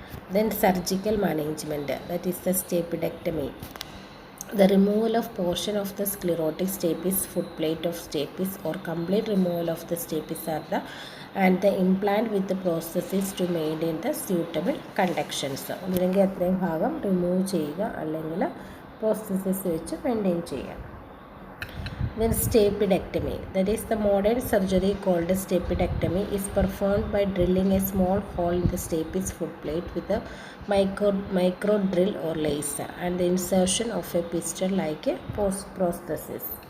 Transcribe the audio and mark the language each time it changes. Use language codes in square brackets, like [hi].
[en] Then surgical management, that is the stapedectomy. The removal of portion of the sclerotic stapes, foot plate of stapes, or complete removal of the stapes are the and the implant with the prosthesis to maintain the suitable conductions. [ml] ഒന്നില്ലെങ്കിൽ അത്രയും ഭാഗം remove ചെയ്യുക അല്ലെങ്കിൽ prosthesis വെച്ച് maintain ചെയ്യുക. [en] Then stapedectomy, that is the modern surgery called stapedectomy, is performed by drilling a small hole in the stapes foot plate with a micro drill or laser and the insertion of a piston like a prosthesis.